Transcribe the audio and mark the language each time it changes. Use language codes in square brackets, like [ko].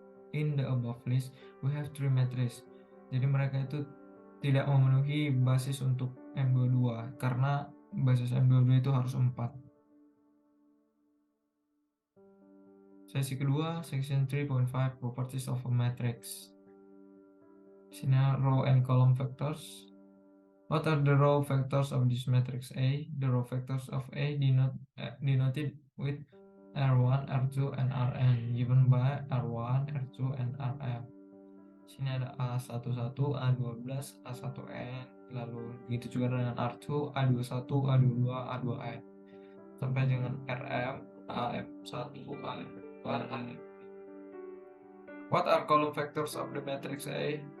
[en] In the above list we have 3 matrices. [id] Jadi mereka itu tidak memenuhi basis untuk M22 karena basis M22 itu harus 4. Sesi kedua, [en] section 3.5 properties of a matrix. Sini row and column vectors. What are the row vectors of this matrix A? The row vectors of A denoted with R1, R2, and Rn, given by R1, R2, and Rm. [id] Sini ada A11, A12, A1n, lalu begitu juga dengan R2, A21, A22, A2n, sampai dengan Rm, AM1, AM2, AM. [en] What are column vectors of the matrix A?